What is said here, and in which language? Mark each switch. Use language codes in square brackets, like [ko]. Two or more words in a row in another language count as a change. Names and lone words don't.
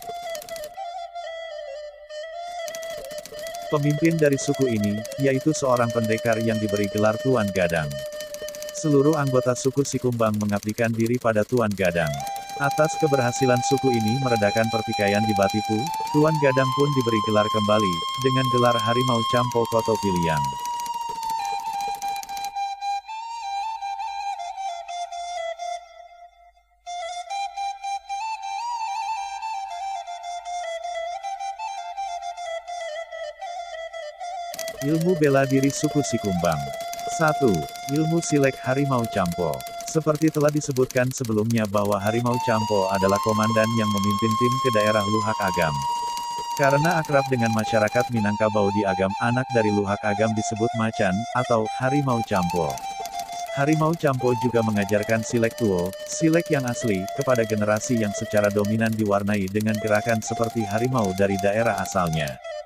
[id] Pemimpin dari suku ini, yaitu seorang pendekar yang diberi gelar Tuan Gadang. Seluruh anggota suku Sikumbang mengabdikan diri pada Tuan Gadang. Atas keberhasilan suku ini meredakan pertikaian di Batipu, Tuan Gadang pun diberi gelar kembali, dengan gelar Harimau Campo Koto Piliang. Ilmu bela diri suku Sikumbang. 1. Ilmu silek Harimau Campo. Seperti telah disebutkan sebelumnya bahwa Harimau Campo adalah komandan yang memimpin tim ke daerah Luhak Agam. Karena akrab dengan masyarakat Minangkabau di Agam, anak dari Luhak Agam disebut Macan, atau Harimau Campo. Harimau Campo juga mengajarkan silek tuo, silek yang asli, kepada generasi yang secara dominan diwarnai dengan gerakan seperti harimau dari daerah asalnya.